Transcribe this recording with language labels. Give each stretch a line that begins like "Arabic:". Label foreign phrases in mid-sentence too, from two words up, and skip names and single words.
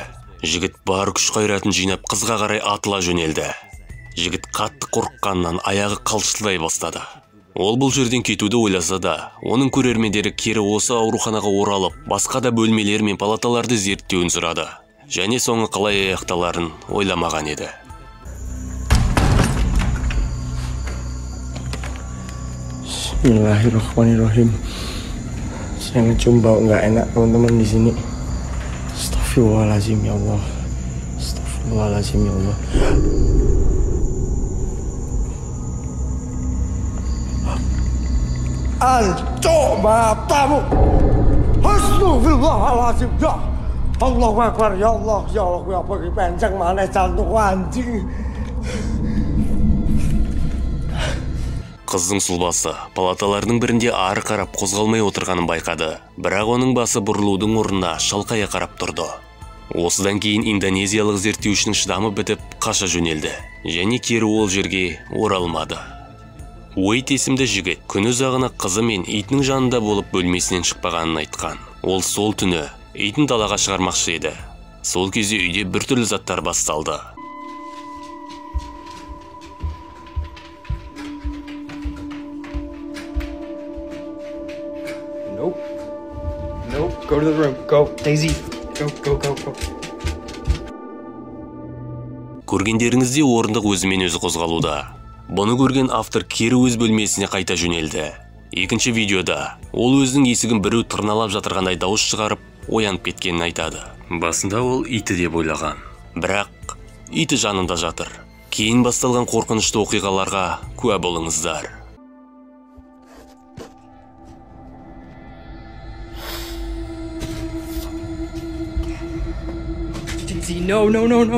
Kazakh: Жігіт бар күш қайратын жинап қызға қарай атыла жөнелді. Жігіт қатты қорыққаннан аяғы қалшылдай бастады. Ол бұл жерден кетуді ойласа да, оның көрермендері кері осы ауруханаға оралып, басқа да бөлмелер мен палаталарды зерттеуін сұрады. Және соңы қалай аяқталарын ойламаған еді.
Arabic: بسم الله الرحمن الرحيم.
Indonesian: Saya ngecium bau nggak enak teman-teman di sini.
Arabic: أستغفر الله العظيم يا الله. أستغفر الله العظيم يا الله.
Javanese: Ancok matamu.
Arabic: أستغفر الله العظيم يا. الله أكبر يا الله. يا الله
Indonesian: ya pergi panjang mana jantung anjing.
Kazakh: Қыздың сұлбасы палаталарының бірінде ары қарап қозғалмай отырғанын байқады, бірақ оның басы бұрылудың орнына шалқая қарап тұрды. Осыдан кейін индонезиялық зерттеушінің шыдамы бітіп қаша жөнелді, және кері ол жерге оралмады. Уэйт есімді жігіт күн ұзағына қызы мен итінің жанында болып бөлмесінен шықпағанын айтқан. Ол сол түні итін далаға шығармақшы еді. Сол кезде үйде біртүрлі заттар басталды.
English: Nope. Go to the room. Go, Daisy. Go.
Kazakh: Көргендеріңізде орындық өзімен өзі қозғалуда. Бұны көрген автор кері өз бөлмесіне қайта жөнелді. Екінші видеода ол өзінің есігін біреу тырналап жатырғандай дауыс шығарып, оянып кеткенін айтады. Басында ол иті деп ойлаған. Бірақ иті жанында жатыр. Кейін басталған қорқынышты оқиғаларға куә болыңыздар.
English: No.